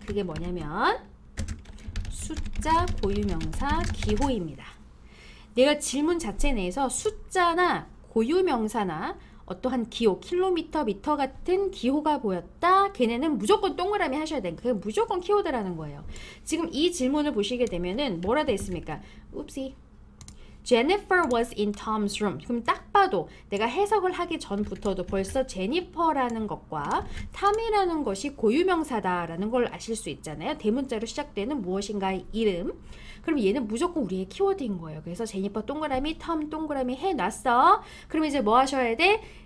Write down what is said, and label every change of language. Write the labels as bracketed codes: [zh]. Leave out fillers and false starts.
[ko] 그게 뭐냐면 숫자, 고유명사, 기호입니다. 내가 질문 자체 내에서 숫자나 고유명사나 어떠한 기호, 킬로미터, 미터 같은 기호가 보였다. 걔네는 무조건 동그라미 하셔야 돼요. 그게 무조건 키워드라는 거예요. 지금 이 질문을 보시게 되면은 뭐라 돼 있습니까? Oopsie. [en] Jennifer was in Tom's room. [ko] 그럼 딱 봐도 내가 해석을 하기 전부터도 벌써 제니퍼라는 것과 탐이라는 것이 고유명사다라는 걸 아실 수 있잖아요. 대문자로 시작되는 무엇인가의 이름. 그럼 얘는 무조건 우리의 키워드인 거예요. 그래서 제니퍼 동그라미, 톰 동그라미 해놨어. 그럼 이제 뭐 하셔야 돼?